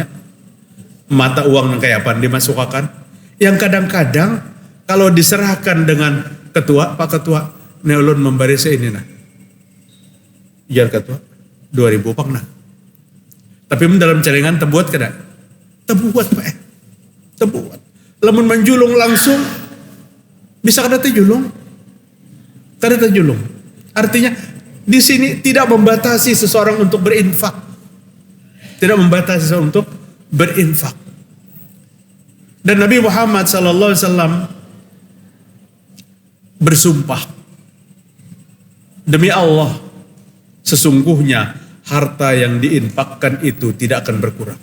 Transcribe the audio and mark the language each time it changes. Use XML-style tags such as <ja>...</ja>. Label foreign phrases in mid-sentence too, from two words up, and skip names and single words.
<bjn>Mata uang nang kayak apa dimasukkan. Yang kadang-kadang kalau diserahkan dengan ketua, Pak Ketua, neulun memberi ini nah. Jar Ketua, 2000 Pak nah. Tapi dalam celengan terbuat kada? Terbuat Pak. Terbuat. Lamun menjulung langsung bisa kada terjulung. Kada terjulung.</bjn> <id>Artinya di sini tidak membatasi seseorang untuk berinfak. Tidak membatasi seseorang untuk berinfak. Dan Nabi Muhammad SAW bersumpah, demi Allah, sesungguhnya harta yang diinfakkan itu tidak akan berkurang.</id>